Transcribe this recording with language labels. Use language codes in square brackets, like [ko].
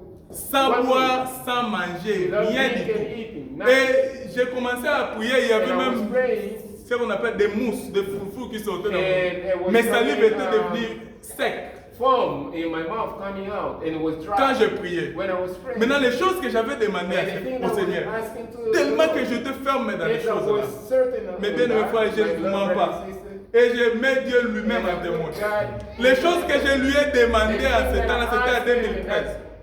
[fr] Sans boire, sans manger, rien du tout. Et j'ai commencé à prier, il y avait même ce qu'on appelle des mousses, des foufous qui sortaient dans moi. Mes salives étaient devenues secs. [en] Foam in my mouth coming out and it was dry. [fr] Quand je priais. Maintenant, les choses que j'avais demandées au Seigneur, tellement que j'étais ferme dans les choses là. Mais bien aimé frère, je ne vous mens pas. Et je mets Dieu lui-même en témoin. Les choses que je lui ai demandées en ce temps-là, c'était en 2013.